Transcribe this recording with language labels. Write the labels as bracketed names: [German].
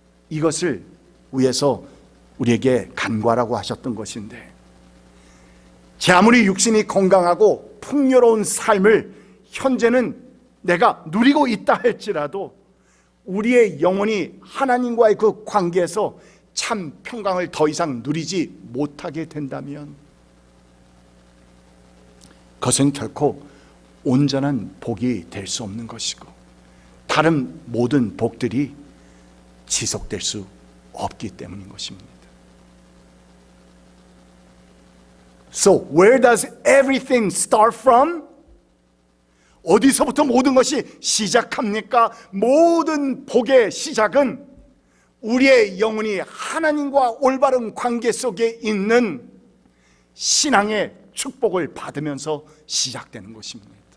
[Korean] 이것을 위해서 우리에게 간구하라고 하셨던 것인데, 제 아무리 육신이 건강하고 풍요로운 삶을 현재는 내가 누리고 있다 할지라도 우리의 영혼이 하나님과의 그 관계에서 참 평강을 더 이상 누리지 못하게 된다면 그것은 결코 온전한 복이 될 수 없는 것이고, 다른 모든 복들이 지속될 수 없기 때문인 것입니다. [English] So where does everything start from? [Korean] 어디서부터 모든 것이 시작합니까? 모든 복의 시작은 우리의 영혼이 하나님과 올바른 관계 속에 있는 신앙의 축복을 받으면서 시작되는 것입니다.